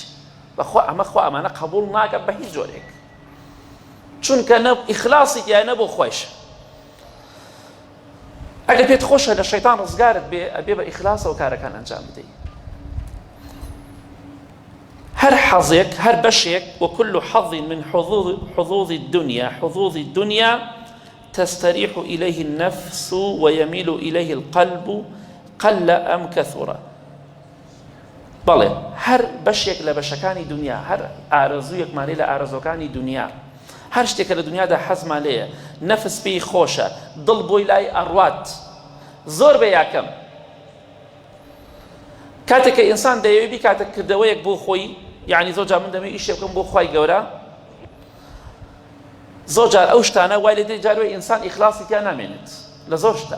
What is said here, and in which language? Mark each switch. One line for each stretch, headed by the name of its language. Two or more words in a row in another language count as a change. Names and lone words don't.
Central Kurdish: بەخوا ئەمە خوا ئەمانە قبوڵ ناکە بە هیچ جۆرێک، چونکە ئیخلاسی تیایە نەبۆ خۆیش. ئەگەر پێت خۆشە لە شەیتان ڕزگارت بێ ئەبێ بە ئیخلاسەوە کارەکان ئەنجام بدەیت. هەر حەزێک هەر بەشێک
Arabic: وكل حظ من حظوظ الدنيا تستريح إليه النفس ويميل إليه القلب قل أم كثر.
Central Kurdish: بەڵێ هەر بەشێک لە بەشەکانی دنیا، هەر ئارەزوویەکمان لە ئارەزۆکانی دنیا، هەر شتێکە لە دنیادا حەزمان لێیە، نەفس پێی خۆشە، دڵ بۆی لای ئەڕوات، زۆر بە یاکەم. کاتێککە ئینسان دەیەوێت بیکاتە کردەوەیەک بۆ خۆی، یعنی زۆر جار من دەمەوێت ئیشێک بکەم بۆ خوای گەورە، زۆر جار ئەو شتانە وای لێ دێت جارێ ئینسان ئیخلاسی تیا نامێنێت لە زۆر شتا.